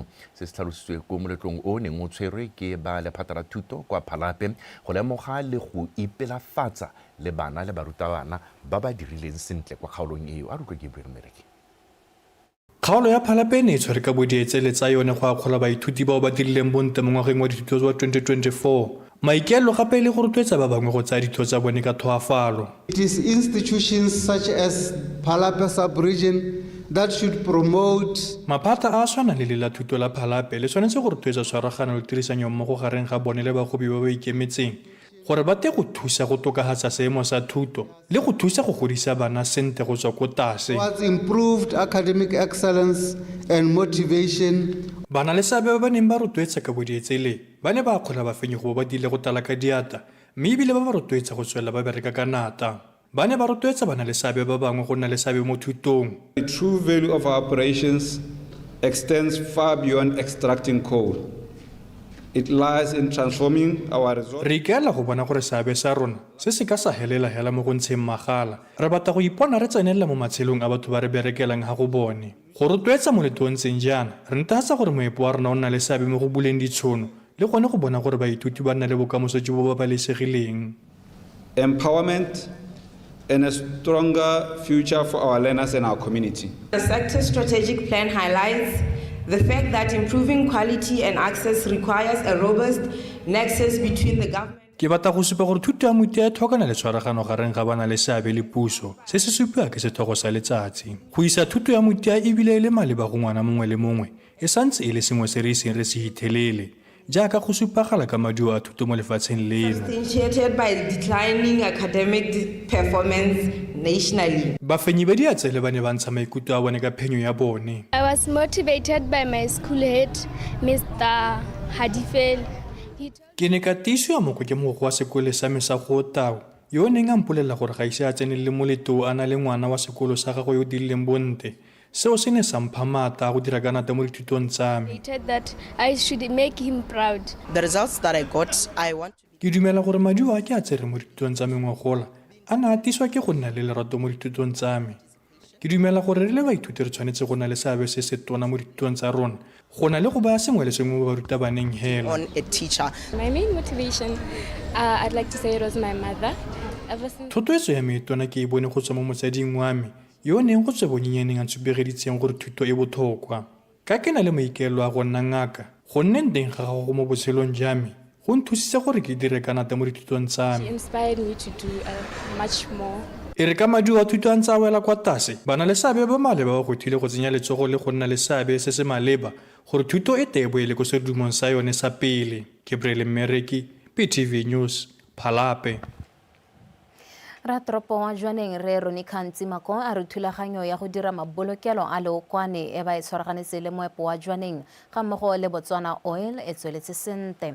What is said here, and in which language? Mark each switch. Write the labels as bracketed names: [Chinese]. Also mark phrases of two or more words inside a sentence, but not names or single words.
[Tswana] Se se tlhalositswe ko moletlong o neng o tshwerwe ke ba lephata la thuto kwa Phalape go lemoga le go ipelafatsa le bana le barutabana ba ba dirileng sentle kwa kgaolong eo. A re utlwe Gabriel Mereki. Kgaolo ya Phalape ne tshwere ka bodietsele tsa yone go akgola baithuti bao ba dirileng bontle mo ngwageng wa dithuto wa 2024. Maikaelelo gape le go rotloetsa ba bangwe go tsaya dithuto tsa bone ka thoafalo. [English] It is institutions such as Phalape sub-region that should promote. [Tswana] Maphata a tshwana le la thuto la Phalape le tshwanetse go rotloetsa tshwaragano le tirisano mmogo gareng ga bone le bagobi ba ba ikemetseng gore ba te go thusa go tokagatsa seemo sa thuto le go thusa go godisa bana sentle go tswa ko tlase. [English] Towards improved academic excellence and motivation. [Tswana] Bana le seabe ba neng ba rotloetsa ka bodietsele ba ne ba akgola bafenyi go ba dile go tala ka diata mme ebile ba ba rotloetsa go tswelela ba bereka ka nata. Ba ne ba rotloetsa bana le seabe ba bangwe go nna le seabe mo thutong. [English] The true value of our operations extends far beyond extracting coal. It lies in transforming our resources. [Tswana] Re ikaela go bona gore seabe sa rona se se ka sa helela hela mo go ntsheng magala. Re batla go ipona re tsenelela mo matshelong a batho ba re berekelang ga go bone. Go rotloetsa moletlo o ntseng jaana re netefatsa gore moepo wa rona o nna le seabe mo go buleng ditšhono le gone go bona gore baithuti ba nna le bokamoso jo bo babalesegileng. [English] Empowerment and a stronger future for our learners and our community. The sector strategic plan highlights the fact that improving quality and access requires a robust nexus between the government. [Tswana] Ke batla go supa gore thuto ya moithuti e tlhokana le tshwaragano gareng ga bana le seabe le puso se se supiwa ke sethogo sa letsatsi. Go isa thuto ya moithuti e bile le maleba go ngwana mongwe le mongwe e santse e le sengwe se re iseng re se hithelele jaaka go supagala ka maduo a thuto mo lefatsheng leno. [English] Substantiated by declining academic performance nationally. [Tswana] Bafenyi ba diatsele ba ne ba ntsha maikutlo a bone ka phenyo ya bone. [English] I was motivated by my school head, Mr. Hadifel. [Tswana] Ke ne ka tiiswa mo ke mogokgo wa sekolo sa me sa go Tau yo o neng a mpolelela gore ga ise a tsene le moletlo a na le ngwana wa sekolo sa gagwe yo dirileng bonte. Seo se ne sa mpha maatla go dira ka nata mo dithutong tsa me. [English] That I should make him proud. The results that I got, I want to. [Tswana] Ke dumela gore maduo a ke a tsere mo dithutong tsa me ngwagola a na atiswa ke go nna le lerato mo dithutong tsa me. Ke dumela gore re le baithuti re tshwanetse go na le seabe se se tona mo dithutong tsa rona go na le go baya sengwe le sengwe mo barutabaneng hela. [English] On a teacher. My main motivation, I'd like to say it was my mother. [Tswana] Thotloetso ya me tona ke e bone go tswa mo motsading wa me yo neng go tswe bonyenyaneng a ntshupegeditseng gore thuto e botlhokwa. Ka ke na le maikaelelo a go nna ngaka go nneng teng ga gago mo botshelong jwa me go nthusitse gore ke dire ka nata mo dithutong tsa me. [English] She inspired me to do much more. [Tswana] E re ka maduo a thuto a ntse a wela kwa tlase bana le seabe ba maleba ba go thile go tsenya letsogo le go nna le seabe se se maleba gore thuto e te boele go sedumong sa yone sa pele. Gabriel Mereki, PTV News, Phalape. Ratoropo wa Jwaneng re Roni Khantimako a re thulaganyo ya go dira mabolokelo a leokwane e ba e tshwaraganetse le moepo wa Jwaneng ga mmogo le Botswana Oil e tsweletse sente.